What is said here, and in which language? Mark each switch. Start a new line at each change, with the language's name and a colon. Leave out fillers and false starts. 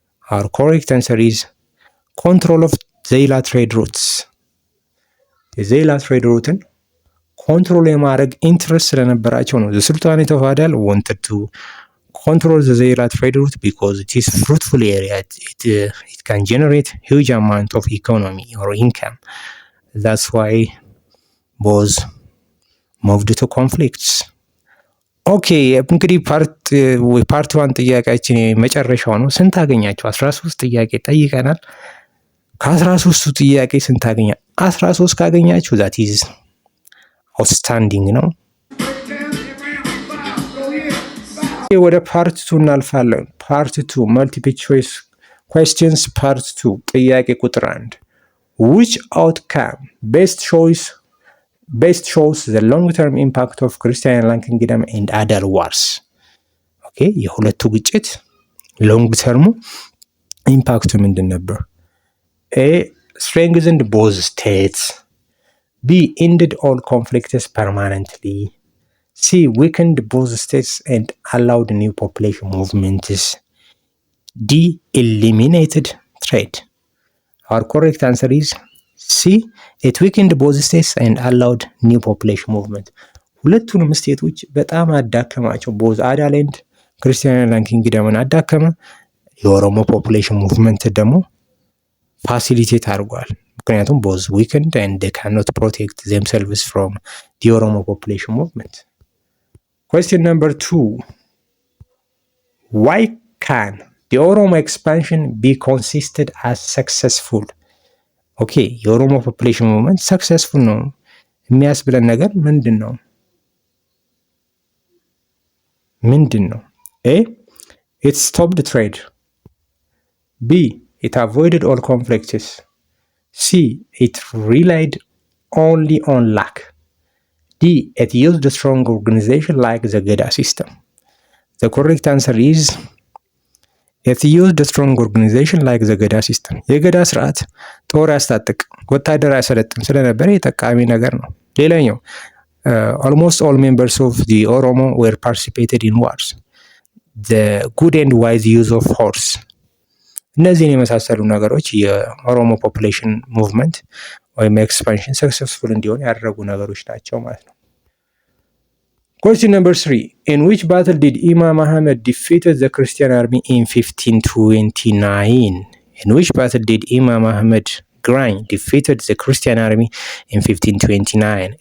English: Our correct answer is control of ዜይላ ትሬድ ሩትስ።
Amharic: የዜይላ ትሬድ ሩትን ኮንትሮል የማድረግ ኢንትረስት ስለነበራቸው ነው።
English: the Sultanate of Adal wanted to control the ዜይላ trade route because it is fruitful area. It can generate huge amount of economy or income. That's why both moved to conflicts.
Amharic: ኦኬ እንግዲህ ፓርት 1 ጥያቄያችን የመጨረሻው ነው። ስንት አገኛችሁ? 13 ጥያቄ ጠይቀናል። ከ13ቱ ጥያቄ ስንት አገኛ?
English: 13 ካገኛችሁ that is outstanding ነው።
Amharic: ወደ ፓርት 2 እናልፋለን።
English: ፓርት 2 multiple choice questions part 2
Amharic: ጥያቄ ቁጥር 1
English: which outcome best shows the long-term impact of Christian Kingdom and Adal wars?
Amharic: ኦኬ የሁለቱ ግጭት ሎንግ ተርሙ ኢምፓክቱ ምንድን ነበር?
English: A. strengthened both states. B. Ended all conflicts permanently. C. Weakened both states and allowed new population movements. D. Eliminated trade. Our correct answer is C. It weakened both states and allowed new population movement.
Amharic: ሁለቱንም ስቴቶች በጣም አዳከማቸው። ቦዝ አዳል ኤንድ ክርስቲያን ኪንግደምን አዳከመ። የኦሮሞ ፖፑሌሽን ሙቭመንት ደግሞ ፋሲሊቴት አድርጓል። ምክንያቱም
English: ቦዝ ዊክንድ ኤንድ ካኖት ፕሮቴክት ዘምሰልቭስ ፍሮም ዲ ኦሮሞ ፖፑሌሽን ሙቭመንት። Question number 2. Why can the Oromo expansion be considered as successful?
Amharic: ኦኬ የኦሮሞ ፖፑሌሽን ሙቭመንት ሰክሰስፉል ነው የሚያስብለን ነገር ምንድን ነው?
English: A. It stopped trade. B. It avoided all conflicts. C. It relied only on luck. D. It used a strong organization like the Geda system. The correct answer is it used a strong organization like the Geda system.
Amharic: የገዳ ስርዓት ጦር ያስታጥቅ ወታደር ያሰለጥን ስለነበረ የጠቃሚ ነገር ነው። ሌላኛው
English: almost all members of the Oromo were participated in wars. The good and wise use of horse.
Amharic: እነዚህን የመሳሰሉ ነገሮች የኦሮሞ ፖፑሌሽን ሙቭመንት ወይም ኤክስፓንሽን ሰክሰስፉል እንዲሆን ያደረጉ ነገሮች ናቸው ማለት ነው።
English: Question number 3. In which battle did Imam Muhammad defeated the Christian army in 1529? In which battle did Imam Muhammad Grain defeated the Christian army in 1529?